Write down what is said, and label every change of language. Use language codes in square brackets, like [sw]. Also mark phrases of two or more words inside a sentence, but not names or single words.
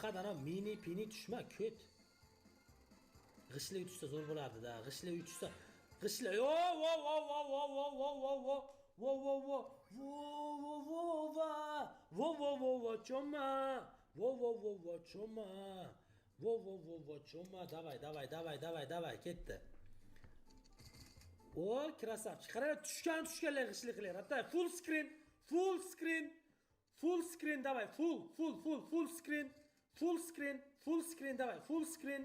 [uz] mini pini tushma, ko't. G'ishli tushsa zo'r bo'lardi-da. G'ishli tushsa. G'ishli. Vo vo vo vo vo vo vo vo vo. Vo vo vo. Vo vo vo va. Vo vo vo vo choma. Vo vo vo vo choma. Vo vo vo vo choma. Davay, ketdi. O, krasavchi. Qara, tushganlar g'ishli qilar. Hatto [en] full screen, [uz] davay, [en] full screen, [uz] davay, [en] full screen.